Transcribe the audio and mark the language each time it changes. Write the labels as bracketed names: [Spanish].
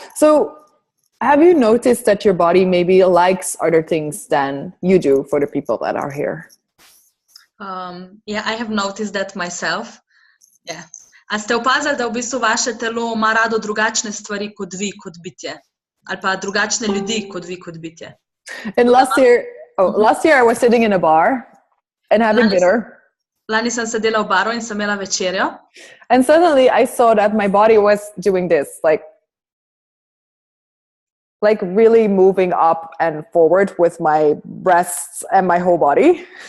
[English] So have you noticed that your body maybe likes other things than you do for the people that are here? I have noticed that myself. Yeah. [Slovenian] A ste opazili, da v bistvu vaše telo ima rado drugačne stvari kot vi, kot bitje? Ali pa drugačne ljudi kot vi, kot bitje? [English] And last year I was sitting in a bar and having dinner. [Slovenian] Lani sem sedela v baru in sem imela večerjo. [English] And suddenly I saw that my body was doing this, like really moving up and forward with my breasts and my whole body.